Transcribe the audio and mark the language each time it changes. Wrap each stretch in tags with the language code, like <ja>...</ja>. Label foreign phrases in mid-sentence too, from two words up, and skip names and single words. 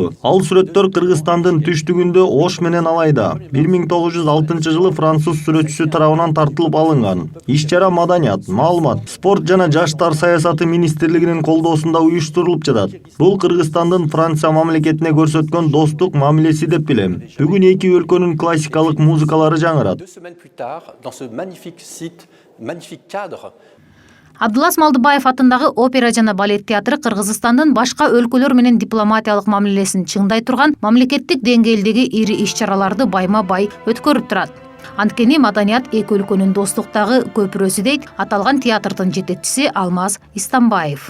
<ky>Ал сүрөттөр Кыргызстандын түштүгүндө Ош менен Алайда 1906 жылы француз сүрөтчүсү тарабынан тартылып алынган. Иш-чара Маданият, маалымат, спорт жана жаштар саясаты министрлигинин колдоосунда уюштурулуп жатат. Бул Кыргызстандын Франция мамлекетине көрсөткөн достук мамилеси деп билем. Бүгүн эки өлкөнүн классикалык музыкалары жаңырат.</ky> <fr>2 semaines plus tard, dans ce magnifique site, magnifique cadre,</fr> <ky>Абдулас Малдыбаев атындагы опера жана балет театры Кыргызстандын башка өлкөлөр менен дипломатиялык мамилесин чыңдай турган мамлекеттик деңгээлдеги ири иш-чараларды байма-бай өткөрүп турат. Анткени Маданият эки өлкөнүн достуктагы көпүрөсү дейт аталган театрдын жетекчиси Алмаз Истамбаев.</ky>